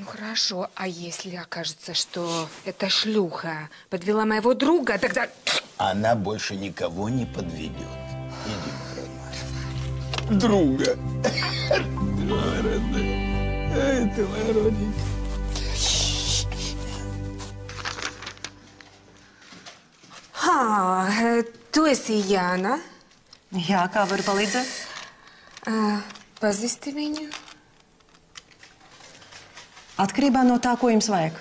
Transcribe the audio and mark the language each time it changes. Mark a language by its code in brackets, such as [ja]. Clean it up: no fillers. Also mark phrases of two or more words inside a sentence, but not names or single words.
[ru] Ну, хорошо, а если окажется, что эта шлюха подвела моего друга, тогда... Она больше никого не подведет. Иди, родная. Друга. Твоя родная. Ай, ты моя родненькая. [lv] Tu esi Jāna. Jā, kā varu palīdzēt? Pazīsti viņu? Atkarībā no tā, ko jums vajag.